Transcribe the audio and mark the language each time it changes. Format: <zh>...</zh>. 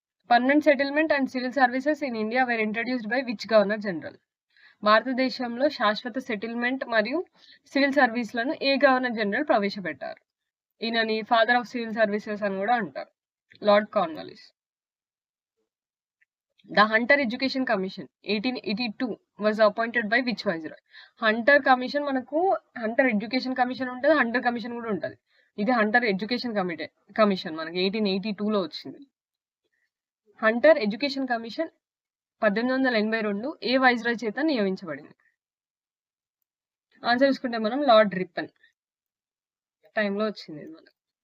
<en>Permanent settlement and civil services in India were introduced by which governor general?</en> <te>భారతదేశంలో శాశ్వత settlement మరియు civil సర్వీస్లను ఏ governor general ప్రవేశపెట్టారు? ఈయనని ఫాదర్ ఆఫ్ సివిల్ సర్వీసెస్ అని కూడా అంటారు, lord Cornwallis.</te> <en>The Hunter Education Commission 1882 was appointed by which viceroy?</en> <te>Hunter Commission మనకు Hunter Education Commission ఉంటుంది, Hunter Commission కూడా ఉంటుంది. ఇది Hunter Education Commission మనకి 1882లో వచ్చింది. హంటర్ ఎడ్యుకేషన్ కమిషన్ 1882 ఏ వైస్రాయ్ చేత నియమించబడింది? ఆన్సర్ చూసుకుంటే మనం లార్డ్ రిప్పన్ టైంలో వచ్చింది ఇది మనకు.</te>